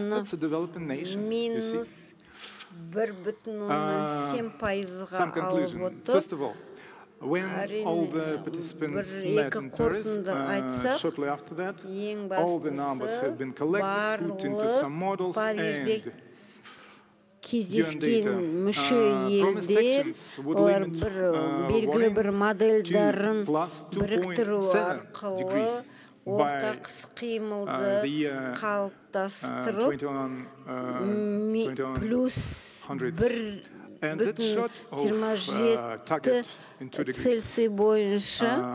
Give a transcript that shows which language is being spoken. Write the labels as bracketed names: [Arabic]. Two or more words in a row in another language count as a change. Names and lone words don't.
[English] That's a developing nation, you see. Some conclusion. First of all, when all the participants met in Paris, shortly after that, all the numbers have been collected, put into some models, and [Kazakh] кездескен мүше елдер олар белгілі бір модельдерін біріктіру арқылы ортақ іс-қимылды қалыптастырып плюс 1,27 Цельсий бойынша